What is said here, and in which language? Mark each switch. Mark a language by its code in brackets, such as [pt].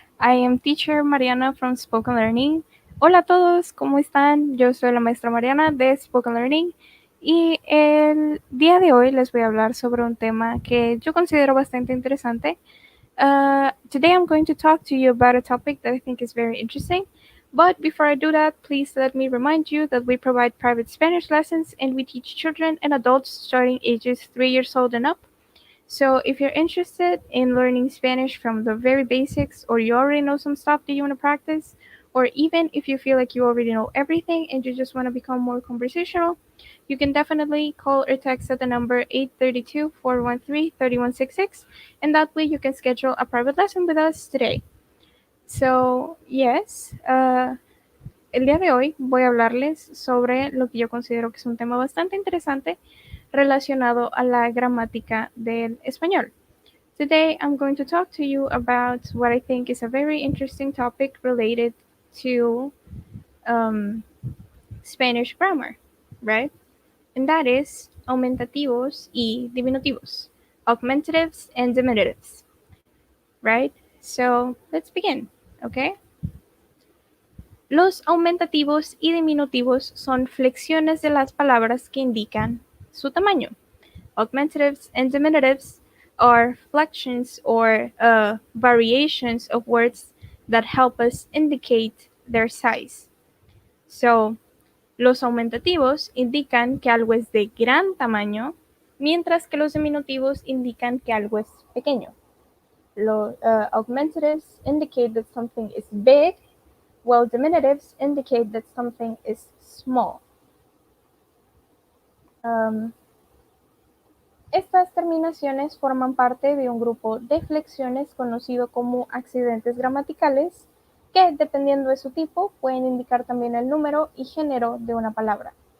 [en] I am teacher Mariana from Spoken Learning. [es] Hola a todos, ¿cómo están? Yo soy la maestra Mariana de Spoken Learning y el día de hoy les voy a hablar sobre un tema que yo considero bastante interesante. [en] Today I'm going to talk to you about a topic that I think is very interesting. But before I do that, please let me remind you that we provide private Spanish lessons and we teach children and adults starting ages 3 years old and up. So if you're interested in learning Spanish from the very basics, or you already know some stuff that you want to practice, or even if you feel like you already know everything and you just want to become more conversational, you can definitely call or text at the number 832-413-3166, and that way you can schedule a private lesson with us today. So, yes, [es] el día de hoy voy a hablarles sobre lo que yo considero que es un tema bastante interesante relacionado a la gramática del español. [en] Today I'm going to talk to you about what I think is a very interesting topic related to Spanish grammar, right? And that is [es] aumentativos y diminutivos, [en] augmentatives and diminutives, right? So let's begin, okay? [es] Los aumentativos y diminutivos son flexiones de las palabras que indican su tamaño. [en] Augmentatives and diminutives are flexions or variations of words that help us indicate their size. So, [es] los aumentativos indican que algo es de gran tamaño, mientras que los diminutivos indican que algo es pequeño. [en] Los augmentatives indicate that something is big, while diminutives indicate that something is small. [es] Estas terminaciones forman parte de un grupo de flexiones conocido como accidentes gramaticales que, dependiendo de su tipo, pueden indicar también el número y género de una palabra.